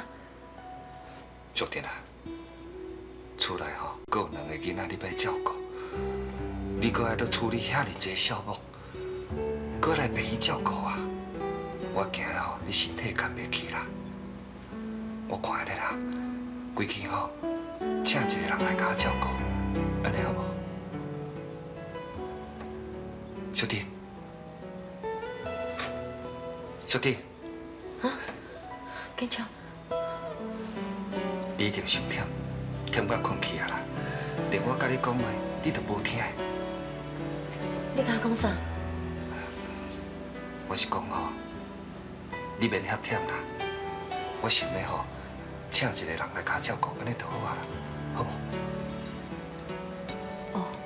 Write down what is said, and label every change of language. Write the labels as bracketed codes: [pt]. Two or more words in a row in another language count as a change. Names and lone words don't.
[nan] 淑婷啊，厝内吼，阁有2个囡仔你要照顾，你阁还要处理遐尼济项目，阁来陪伊照顾啊！我惊吼你身体扛袂起啦。我看咧啦，规气吼，请一个人来甲我照顾，安尼好无？淑婷，淑婷，建昌，你一定伤忝，忝到困去啊啦！连我甲你讲话，你都无听。你甲我讲啥？我是讲吼，你免遐忝啦。我想要吼，请一个人来甲我照顾，安尼就好啊啦，好无？哦。